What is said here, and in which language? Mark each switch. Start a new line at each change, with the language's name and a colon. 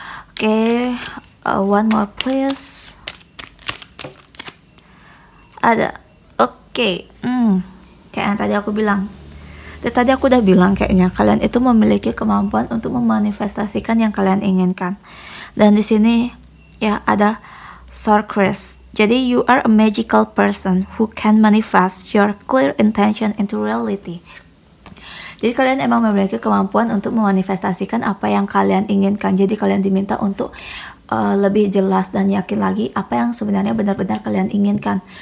English: Oke, one more please.
Indonesian: Ada. Oke. Kayak yang tadi aku bilang. Tadi aku udah bilang kayaknya kalian itu memiliki kemampuan untuk memanifestasikan yang kalian inginkan. Dan di sini ya ada Sorceress.
English: Jadi you are a magical person who can manifest your clear intention into reality.
Indonesian: Jadi kalian emang memiliki kemampuan untuk memanifestasikan apa yang kalian inginkan. Jadi kalian diminta untuk lebih jelas dan yakin lagi apa yang sebenarnya benar-benar kalian inginkan.